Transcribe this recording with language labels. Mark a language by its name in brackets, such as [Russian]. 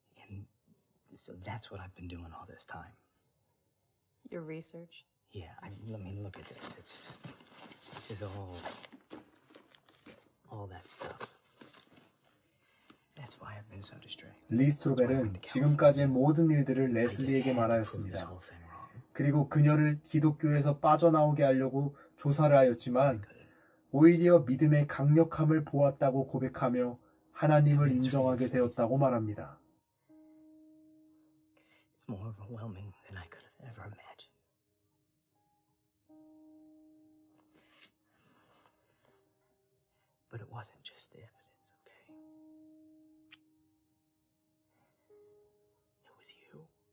[English] And so that's what I've been doing all this time. Your research? Yeah, I mean, look at this. This is all that stuff. That's why I've been so distracted. [Korean] 리 스트로벨은 지금까지의 모든 일들을 레슬리에게 말하였습니다. 그리고 그녀를 기독교에서 빠져나오게 하려고 조사를 하였지만 오히려 믿음의 강력함을 보았다고 고백하며 하나님을 인정하게 되었다고 말합니다. [English] It's more overwhelming than I could have ever imagined. But it wasn't just the evidence, okay? It was you.